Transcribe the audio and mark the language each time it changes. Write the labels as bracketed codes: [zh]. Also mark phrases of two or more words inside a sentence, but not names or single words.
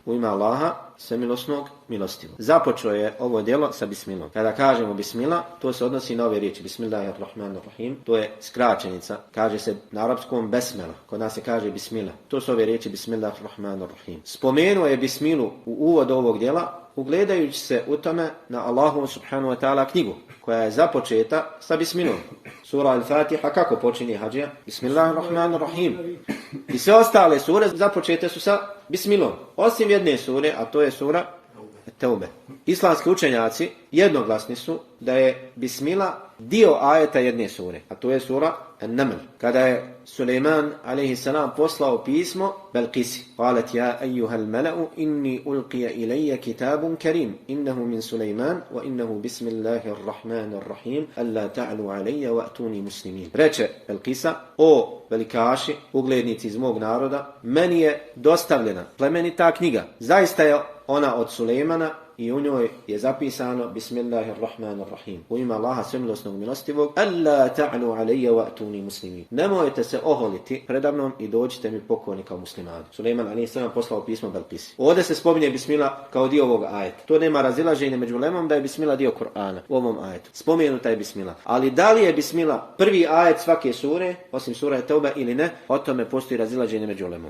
[bs] U ime Allaha, samilosnog, milostivog. Započeo je ovo djelo sa bismilom. Kada kažemo bismila, to se odnosi na ove riječi. Bismillahirrahmanirrahim. To je skraćenica. Kaže se na arapskom besmela. Kod nas se kaže bismila. To su ove riječi Bismillahirrahmanirrahim. Spomenuo je bismilu u uvod ovog djela, ugledajući se u tome na Allahu [ar] سبحانه وتعالى [bs] knjigu, koja je započeta sa bismilom. Sura Al-Fatiha kako počinje hadžija? Bismillahirrahmanirrahim. I sve ostale sure započete su sa bismilom. Osim jedne sure, a to je sura Teube. Islamski učenjaci jednoglasni su da je bismila dio ajeta jedne sure, a to je sura An-Naml. Kada je Sulejman a.s. poslao pismo Belkisi. [ar] قالت يا أيها الملأ إني ألقي إلي كتاب كريم. إنه من سليمان وإنه بسم الله الرحمن الرحيم. ألا تعلوا علي وأتوني مسلمين. [bs] Reče Belkisa: o velikaši, uglednici iz mog naroda, meni je dostavljena plemenita knjiga. Zaista je ona od Sulejmana i u njoj je zapisano Bismillahirrahmanirrahim. U ime Allaha svemilosnog milostivog. [ar] ألا تعلوا علي وأتوني مسلمين. [bs] Nemojte se oholiti predamnom i dođite mi pokorni kao muslimani. Sulejman a.s. poslao pismo Belkisi. Ovdje se spominje bismila kao dio ovog ajeta. To nema razilaženja među ulemom da je bismila dio Kur'ana u ovom ajetu. Spomenuta je bismila. Ali da li je bismila prvi ajet svake sure, osim sura Teube ili ne, o tome postoji razilaženje među ulemom.